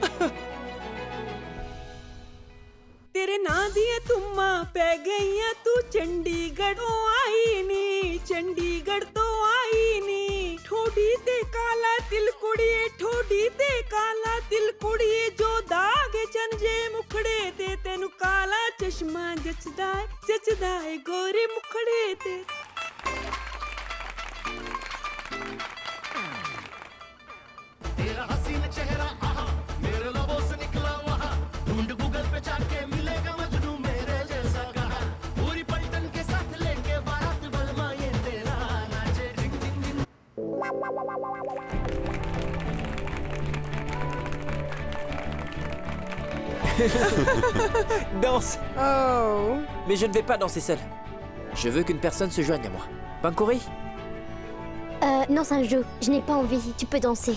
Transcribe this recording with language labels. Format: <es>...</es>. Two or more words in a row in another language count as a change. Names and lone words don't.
<pa>ਤੇਰੇ ਨਾਂ ਦੀਆਂ ਧੁੰਮਾਂ ਪੈ ਗਈਆਂ ਤੂ ਚੰਡੀਗੜ੍ਹ ਤੋਂ ਆਈ ਨੀ ਚੰਡੀਗੜ੍ਹ ਤੋਂ ਆਈ ਨੀ ਠੋਡੀ ਤੇ ਕਾਲਾ ਤਿਲ ਕੁੜੀਏ ਠੋਡੀ ਤੇ ਕਾਲਾ ਤਿਲ ਕੁੜੀਏ ਜੋ ਦਾਗ ਚੰਨ ਜੇ ਮੁਖੜੇ ਤੇ ਤੇਨੂੰ ਕਾਲਾ ਚਸ਼ਮਾ ਜਚਦਾ ਹੈ ਗੋਰੇ ਮੁਖੜੇ ਤੇ तेनु काला चश्मा जचदा है गोरे मुखड़े ते</pa> <hi>तेरा हसीन चेहरा आहा मेरे लबों से निकला वहाँ ढूंढ गूगल पे जाके मिलेगा मजनू मेरे जैसा कहा पूरी पलटन के साथ लेके बारात बलमा ये तेरा नाचे डिंग डिंग डिंग</hi> <fr>Danse. Oh. Mais je ne vais pas danser seul. Je veux qu'une personne se joigne à moi. Pankori? Non, c'est un jeu. Je n'ai pas envie. Tu peux danser.</fr>